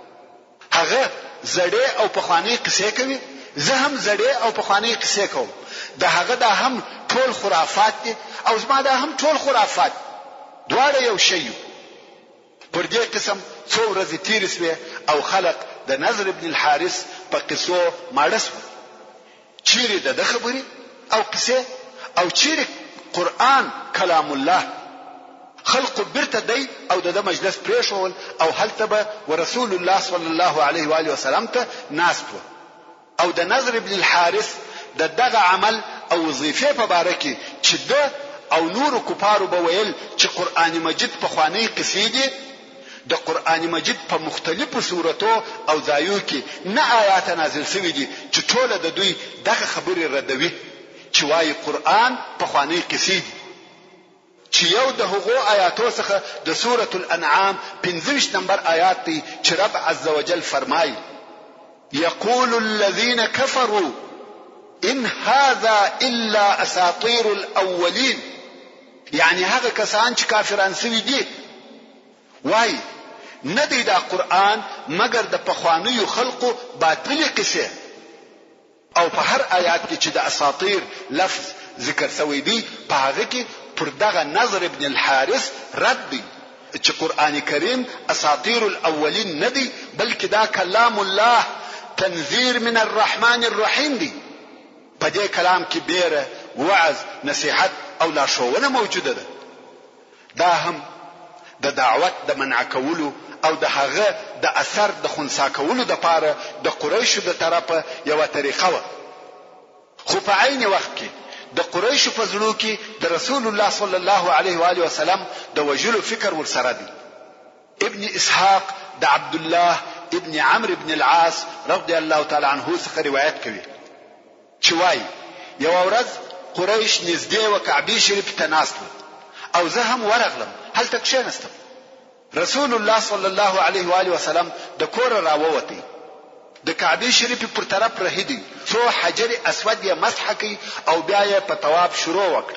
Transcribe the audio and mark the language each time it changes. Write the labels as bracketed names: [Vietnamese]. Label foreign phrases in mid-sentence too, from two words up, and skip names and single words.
[Pashto] هغه زړې او پخوانی قصې کوي، زه هم زړې او پخوانی قصې کوم. د هغه دا هم ټول خرافات دي او زما دا هم ټول خرافات. دواړه یو شی. پر دې قسم څو ورځې تیرې شوې او خلق د نضر ابن الحارث په قصو ماړه شو. چیرې د خبرې او قصې او چیرې قرآن کلام الله. خلق برته دی او د مجلس پریښول او هلته به ورسول الله [Arabic] صلی الله علیه و آله وسلم [Pashto] ته ناست و. او د نضر ابن الحارث دغه عمل او وظیفه په باره کې چې د او نور کفارو به ویل چې قرآن مجید په خوانی قصې دي. د قرآن مجید په مختلفو سورتو او ځایو کې نه آیات نازل شوي دي چې ټول د دوی دغه خبرې ردوي چې وايي قرآن په خوانی قصې دي. چې یو د هغو آیاتو څخه د سورة الانعام 15 نمبر آیات دی چې رب عز وجل فرمایي [Arabic] يقول الذين كفروا ان هذا الا اساطير الاولين. [Pashto] يعني هغه کسان چې کافران سوي دي وای نه دی دا قرآن مگر د پخوانیو خلقو باطل قصه. او په هر آیات کې چې د اساطیر لفظ ذکر شوی دی په هغه کې پر دغه نضر ابن الحارث رد دی چې قرآن کریم [Arabic] اساطیر الاولین [Pashto] نه دی بلکې دا [Arabic] کلام الله تنذیر من الرحمن الرحیم [Pashto] دی. په دې کلام کې بیره وعظ نصیحت او لارښوونه موجوده ده. دا هم د دعوت د منع کولو او د هغه د اثر د خنثی کولو د پاره د قریشو د طرفه یو طریقه و. خو په عین وخت کې د قریشو په زړه کې د رسول الله [Arabic] صلی الله علیه و آله وسلم [Pashto] د وجلو فکر ورسره دی. ابن اسحاق د عبد الله ابن عمرو ابن العاص [Arabic] رضی الله تعالی عنه [Pashto] څخه روایت کوي چې وايي یو ورځ قریش نږدې و کعبه شریف ته ناست او زه هم ورغلم هلته کښېنستم. رسول الله [Arabic] صلی الله علیه و آله وسلم [Pashto] د کور راووتی د کعبه شریف پر طرف رهیدي څو حجر اسود یې مسح کوي او بیا یې په طواف شروع وکړ.